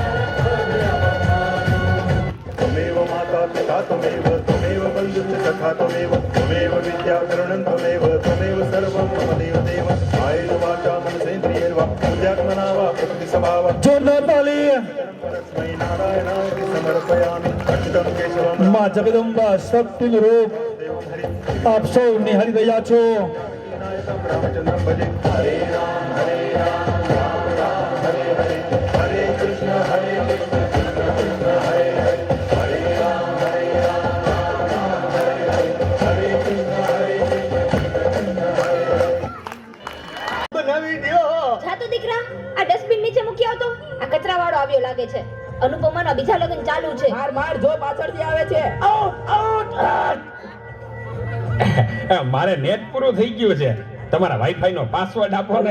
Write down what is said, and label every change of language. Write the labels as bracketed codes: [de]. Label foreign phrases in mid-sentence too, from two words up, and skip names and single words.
[sa] त्वमेव माता पिता त्वमेव त्वमेव बन्धुश्च सखा त्वमेव त्वमेव विद्याकरणं त्वमेव त्वमेव सर्वं मम देवदेव कायेन वाचा मनसेन्द्रियेण वा बुद्ध्यात्मना वा प्रकृतिस्वभाव [gu] જોરદાર તાલી. [sa] परस्मै नारायणाय समर्पयामि अच्युतं केशवं [gu] માં જગદંબા શક્તિનું રૂપ આપ સૌ નિહાળી રહ્યા છો. [sa] रामचन्द्रं भजे हरे राम हरे राम राम राम हरे हरे हरे कृष्ण हरे कृष्ण कृष्ण कृष्ण हरे हरे हरे राम हरे राम राम राम हरे हरे हरे कृष्ण हरे कृष्ण कृष्ण हरे हरे [gu] બનાવી દ્યો. જા તો દીકરા, આ ડસ્ટબિન નીચે મૂકી આવતો. આ કચરાવાળો આવ્યો લાગે છે. અનુપમાના બીજા લગ્ન ચાલુ છે. માર માર જો પાછળથી આવે છે. મારે નેટ પૂરું થઈ ગયું છે. તમારા વાઈફાઈ નો પાસવર્ડ આપો ને.